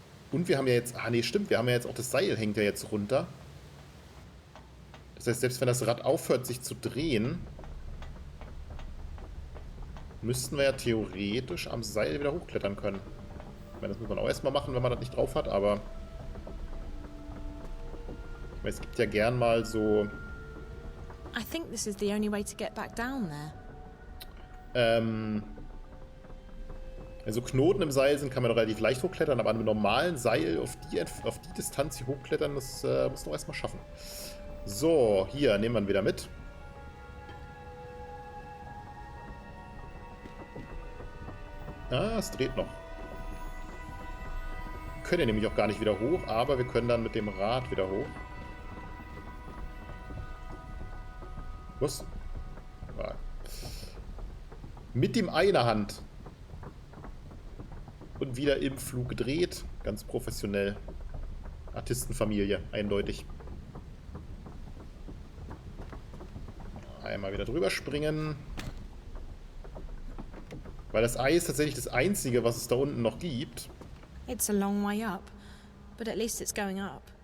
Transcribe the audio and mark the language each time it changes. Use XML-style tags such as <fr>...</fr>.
<de>Und wir haben ja jetzt... Ah, nee, stimmt. Wir haben ja jetzt auch das Seil hängt ja jetzt runter. Das heißt, selbst wenn das Rad aufhört, sich zu drehen, müssten wir ja theoretisch am Seil wieder hochklettern können. Ich meine, das muss man auch erstmal machen, wenn man das nicht drauf hat, aber... Ich meine, es gibt ja gern mal so...</de> <en>I think this is the only way to get back down there.</en> <de>Also Knoten im Seil sind, kann man doch relativ leicht hochklettern, aber an einem normalen Seil auf die Distanz hier hochklettern, das muss man erstmal schaffen. So, hier nehmen wir ihn wieder mit. Ah, es dreht noch. Wir können ja nämlich auch gar nicht wieder hoch, aber wir können dann mit dem Rad wieder hoch. Was? Ja. Mit dem einer Hand. Und wieder im Flug gedreht. Ganz professionell. Artistenfamilie, eindeutig. Einmal wieder drüber springen. Weil das Ei ist tatsächlich das Einzige, was es da unten noch gibt.</de> <en>It's a long way up, but at least it's going up.</en>